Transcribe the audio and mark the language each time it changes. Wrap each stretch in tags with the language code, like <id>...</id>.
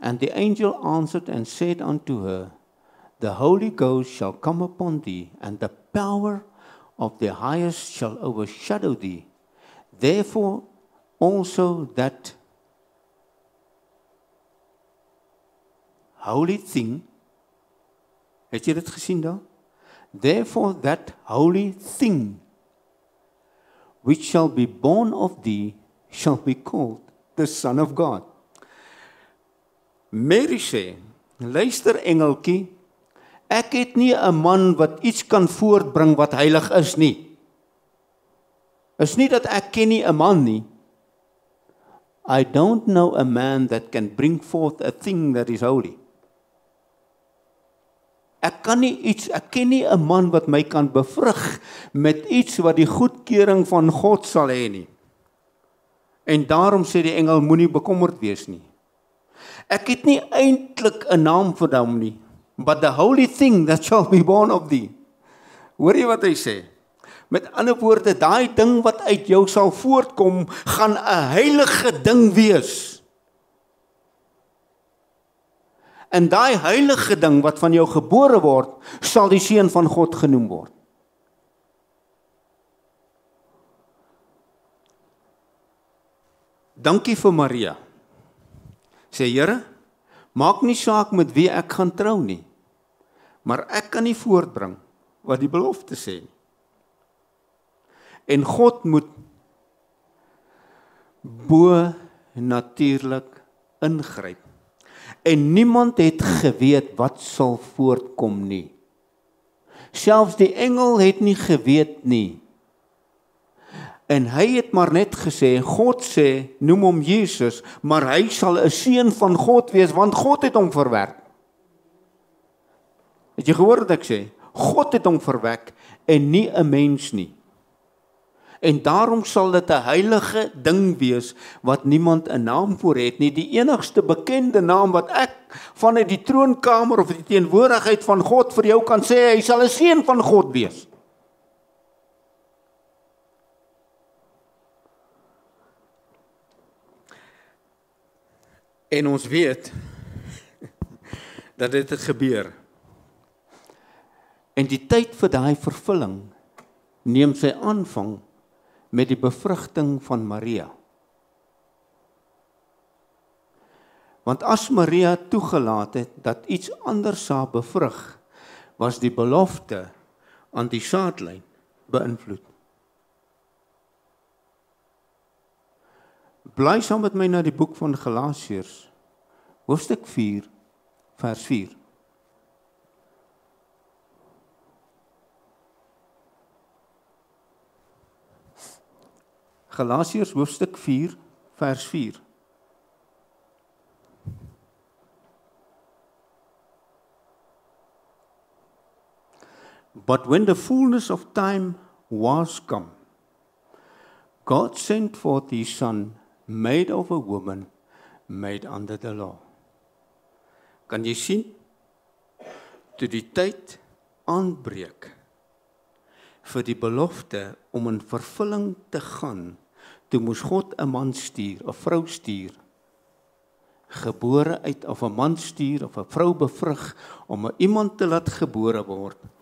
<en>And the angel answered and said unto her, The Holy Ghost shall come upon thee, and the power of the highest shall overshadow thee. Therefore also that holy thing,</en> <af>het jy dit gesien daar?</af> <en>Therefore that holy thing which shall be born of thee shall be called the Son of God.</en> <af>Mary sê, luister engeltjie, ek het nie 'n man wat iets kan voortbring wat heilig is nie. Is nie dat ek ken nie 'n man nie.</af> <en>I don't know a man that can bring forth a thing that is holy.</en> <af>Ek ken nie 'n man wat my kan bevrug met iets wat die goedkeuring van God sal hê nie. En daarom sê die engel, moenie bekommerd wees nie. Ek het nie eintlik 'n naam vir hom nie,</af> <en>but the holy thing that shall be born of thee.</en> <af>Hoor jy wat hy sê? Met ander woorde, daai ding wat uit jou sal voortkom, gaan 'n heilige ding wees. En daai heilige ding wat van jou gebore word, sal die seun van God genoem word. Dankie vir Maria. Sê Here, maak nie saak met wie ek gaan trou nie, maar ek kan nie voortbring wat die belofte sê nie. En God moet bo natuurlik ingryp. En niemand het geweet wat sal voortkom nie. Selfs die engel het nie geweet nie. En hy het maar net gesê, God sê, noem hom Jesus, maar hy sal 'n seun van God wees, want God het hom verwek. Het jy gehoor wat ek sê? God het hom verwek en nie 'n mens nie. En daarom sal dit 'n heilige ding wees wat niemand 'n naam voor het nie. Die enigste bekende naam wat ek vanuit die troonkamer of die teenwoordigheid van God vir jou kan sê, hy sal 'n seun van God wees. En ons weet dat dit het gebeur. En die tyd vir daai vervulling neem sy aanvang met die bevrugting van Maria. Want as Maria toegelaat het dat iets anders sou bevrug, was die belofte aan die saadlyn beïnvloed. Bly saam met my na die boek van Galasiërs, hoofstuk 4, vers 4. Galasiërs hoofstuk 4, vers 4.</af> <en>But when the fullness of time was come, God sent forth his Son, made of a woman, made under the law.</en> <af>Kan jy sien? Toe die tyd aanbreek vir die belofte om in vervulling te gaan, toe moes God 'n man stuur, 'n vrou stuur, gebore uit of 'n man stuur of 'n vrou bevrug om 'n iemand te laat gebore word,</af>